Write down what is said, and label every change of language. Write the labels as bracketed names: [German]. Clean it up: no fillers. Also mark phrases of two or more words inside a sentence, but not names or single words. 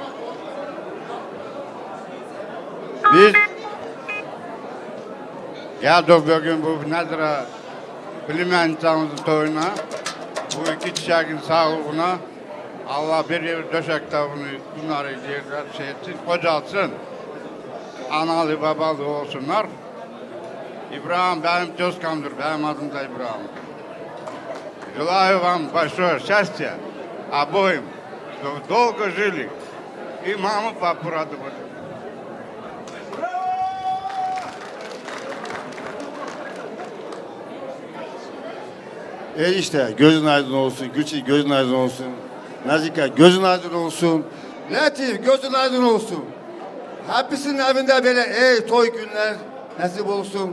[Turkish] Biz geldik bugün bu nedir bilim insanımızın toyuna, bu iki çiçeğin sağlığına, Allah bir döşekte bunları yerler şey etsin, kocalsın, analı babalı olsunlar. İbrahim benim Tözkan'dır, benim adım da İbrahim. [Russian] Желаю вам большое счастья обоим, чтобы долго жили и маму, папу радовали. [Turkish] İşte gözün aydın olsun, Gülçin gözün aydın olsun, Nazika gözün aydın olsun, Latif gözün aydın olsun. Hepsinin evinde böyle toy günler nasip olsun.